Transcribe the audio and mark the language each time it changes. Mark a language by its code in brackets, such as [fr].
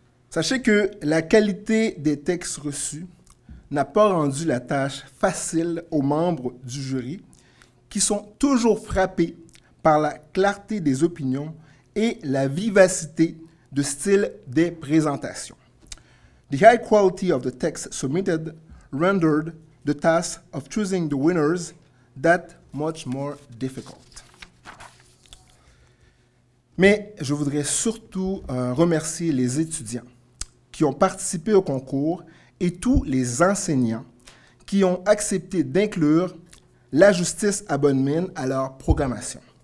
[fr] Sachez que la qualité des textes reçus n'a pas rendu la tâche facile aux membres du jury, qui sont toujours frappés par la clarté des opinions et la vivacité de style des présentations. [en] The high quality of the text submitted rendered the task of choosing the winners that much more difficult. [fr] Mais je voudrais surtout remercier les étudiants qui ont participé au concours et tous les enseignants qui ont accepté d'inclure la justice à bonne mine à leur programmation.